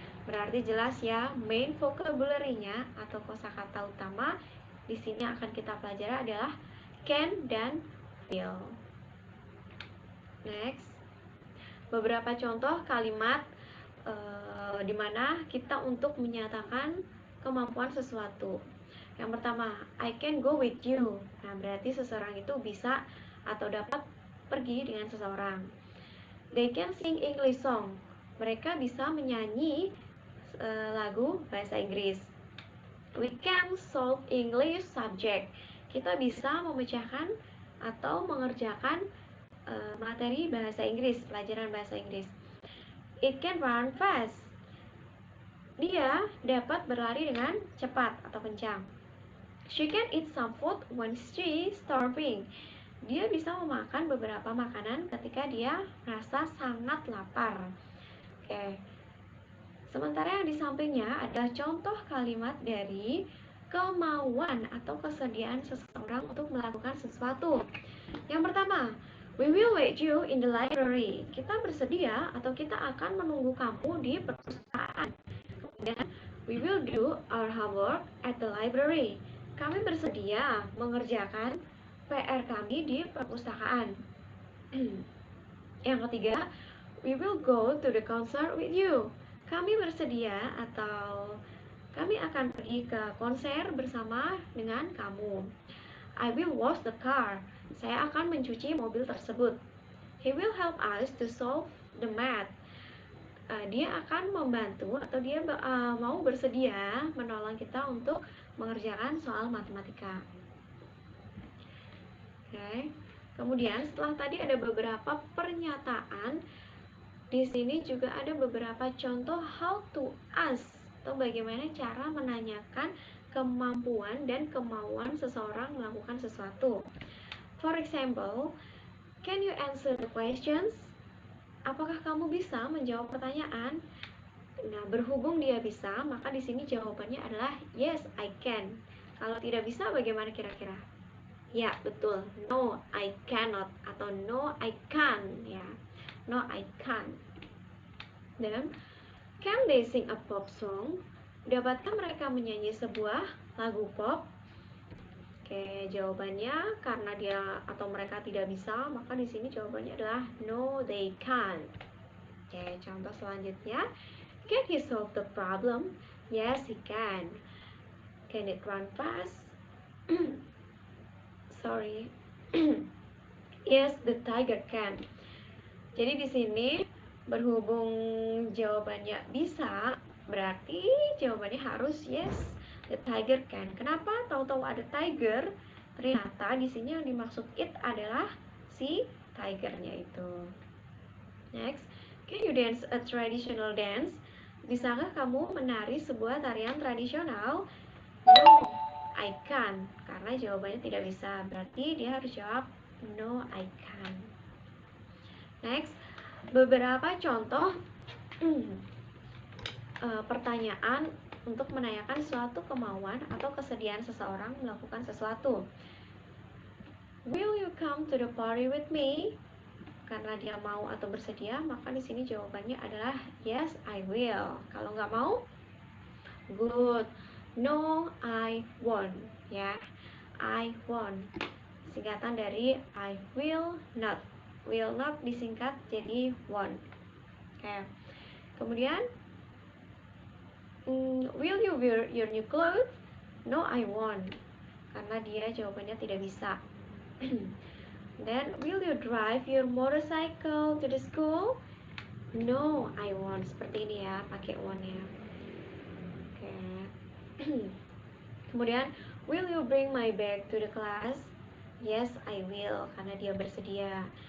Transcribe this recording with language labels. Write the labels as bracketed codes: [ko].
[id] Berarti jelas ya, main vocabulary-nya atau kosakata utama di sini akan kita pelajari adalah can dan will. Next, beberapa contoh kalimat di mana kita untuk menyatakan kemampuan sesuatu. Yang pertama, [en] I can go with you. [id] Nah, berarti seseorang itu bisa atau dapat pergi dengan seseorang. [en] They can sing English song. [id] Mereka bisa menyanyi lagu bahasa Inggris. [en] We can solve English subject. [id] Kita bisa memecahkan atau mengerjakan materi bahasa Inggris, pelajaran bahasa Inggris. [en] It can run fast. [id] Dia dapat berlari dengan cepat atau kencang. [en] She can eat some food when she starving. [id] Dia bisa memakan beberapa makanan ketika dia merasa sangat lapar. Oke. Sementara yang di sampingnya adalah contoh kalimat dari kemauan atau kesediaan seseorang untuk melakukan sesuatu. Yang pertama, [en] we will wait you in the library. [id] Kita bersedia atau kita akan menunggu kamu di perpustakaan. Dan [en] we will do our homework at the library. [id] Kami bersedia mengerjakan PR kami di perpustakaan. Yang ketiga, [en] we will go to the concert with you. [id] Kami bersedia atau kami akan pergi ke konser bersama dengan kamu. [en] I will wash the car. [id] Saya akan mencuci mobil tersebut. [en] He will help us to solve the math. [id] Dia akan membantu atau dia mau bersedia menolong kita untuk mengerjakan soal matematika. Oke. Kemudian setelah tadi ada beberapa pernyataan, di sini juga ada beberapa contoh [en] how to ask [id] atau bagaimana cara menanyakan kemampuan dan kemauan seseorang melakukan sesuatu. [en] For example, can you answer the questions? [id] Apakah kamu bisa menjawab pertanyaan? Nah, berhubung dia bisa, maka di sini jawabannya adalah [en] yes, I can. [id] Kalau tidak bisa, bagaimana kira-kira? Ya, betul. [en] No, I cannot [id] atau [en] no, I can, ya. No, I can't. [id] Dan [en] can they sing a pop song? [id] Dapatkah mereka menyanyi sebuah lagu pop? Oke, jawabannya karena dia atau mereka tidak bisa, maka di sini jawabannya adalah [en] no, they can't. [id] Oke, contoh selanjutnya, [en] can he solve the problem? Yes, he can. Can it run fast? Sorry. Yes, the tiger can. [id] Jadi di sini berhubung jawabannya bisa, berarti jawabannya harus [en] yes, the tiger can. [id] Kenapa? Tahu-tahu ada tiger, ternyata di sini yang dimaksud it adalah si tigernya itu. Next, can you dance a traditional dance? Bisakah kamu menari sebuah tarian tradisional? [en] No, I can. [id] Karena jawabannya tidak bisa, berarti dia harus jawab [en] no, I can. [id] Next, beberapa contoh pertanyaan untuk menanyakan suatu kemauan atau kesediaan seseorang melakukan sesuatu. [en] Will you come to the party with me? [id] karena dia mau atau bersedia, maka di sini jawabannya adalah [en] yes, I will. [id] Kalau nggak mau, [en] good, no, I won't. Ya, I won't. [id] Singkatan dari [en] I will not. [id] Will not disingkat jadi won't. Oke. Kemudian, [en] will you wear your new clothes? No, I won't. [id] Karena dia jawabannya tidak bisa. [en] Then, will you drive your motorcycle to the school? No, I won't. [id] Seperti ini ya, pakai won't ya. Oke. [en] Kemudian, will you bring my bag to the class? Yes, I will, [id] karena dia bersedia.